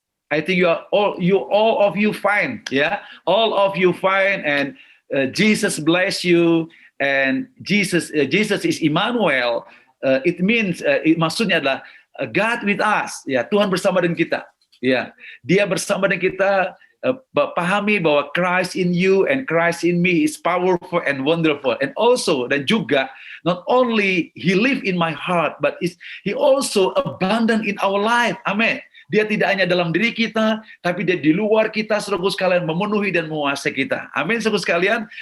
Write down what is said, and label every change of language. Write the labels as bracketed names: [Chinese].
[English] I think all of you fine, yeah, all of you fine, and Jesus bless you, and Jesus is Emmanuel. It means [Indonesian] maksudnya adalah [English] God with us, [Indonesian] ya, Tuhan bersama dengan kita, ya, Dia bersama dengan kita. Pahami bahwa [English] Christ in you and Christ in me is powerful and wonderful, and also [Indonesian] dan juga [English] not only He live in my heart, but He also abundant in our life. [Indonesian] Amin. Dia tidak hanya dalam diri kita, tapi Dia di luar kita, saudara sekalian, memenuhi dan menguasai kita. Amin, saudara sekalian.